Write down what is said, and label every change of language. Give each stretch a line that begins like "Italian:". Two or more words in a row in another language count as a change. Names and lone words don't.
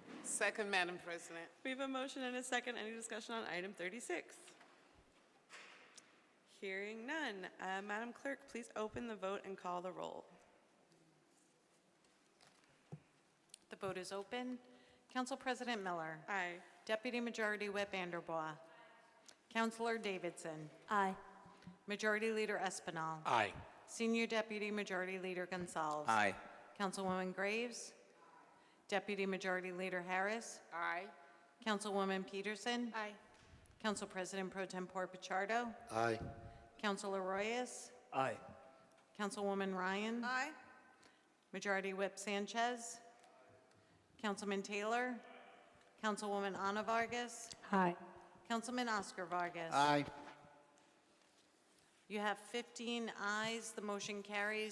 English: Second, Madam President. We have a motion and a second. Any discussion on item 36? Hearing none. Madam Clerk, please open the vote and call the roll. The vote is open. Council President Miller. Aye. Deputy Majority Whip Vanderbaugh. Councilor Davidson. Aye. Majority Leader Espinal. Aye. Senior Deputy Majority Leader Gonzalez. Aye. Councilwoman Graves. Deputy Majority Leader Harris. Aye. Councilwoman Peterson. Aye. Council President Pro Tempore Pichardo. Aye. Councilor Royas. Aye. Councilwoman Ryan. Aye. Majority Whip Sanchez. Councilman Taylor. Councilwoman Ana Vargas. Aye. Councilman Oscar Vargas. Aye. You have 15 ayes. The motion carries.